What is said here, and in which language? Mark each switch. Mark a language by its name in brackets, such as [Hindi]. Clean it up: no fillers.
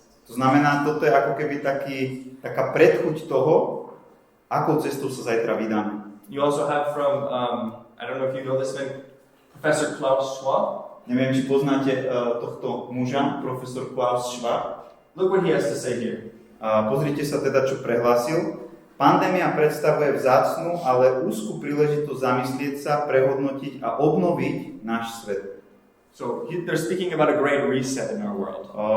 [Slovak] To znamená, toto je ako keby taká predchuť toho, akou cestou sa zajtra vydáme. [English] You also have from, I don't know if you know this man, Professor Klaus Schwab. [Slovak] Neviem, či poznáte tohto muža, profesor Klaus Schwab. [English] Look what he has to say here. [Slovak] Pozrite sa teda, čo prehlásil. Pandémia predstavuje vzácnu, ale úzku príležitosť zamyslieť sa, prehodnotiť a obnoviť náš svet. [English] So they're speaking about a great reset in our world.